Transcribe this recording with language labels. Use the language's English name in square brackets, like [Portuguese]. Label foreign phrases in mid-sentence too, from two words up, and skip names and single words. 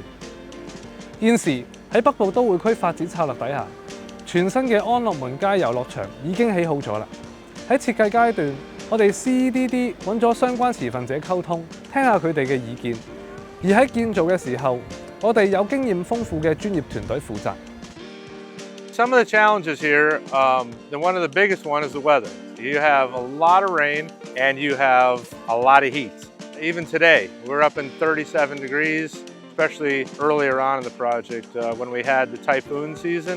[Cantonese] 現時喺北部都會區發展策略底下，全新嘅安樂門街遊樂場已經起好咗啦。喺設計階段，我哋 CDD 揾咗相關持份者溝通，聽下佢哋嘅意見。而喺建造嘅時候，我哋有經驗豐富嘅專業團隊負責。 [English] Some of the challenges here, one of the biggest one is the weather. You have a lot of rain and you have a lot of heat. Even today, we're up in 37 degrees, especially earlier on in the project when we had the typhoon season.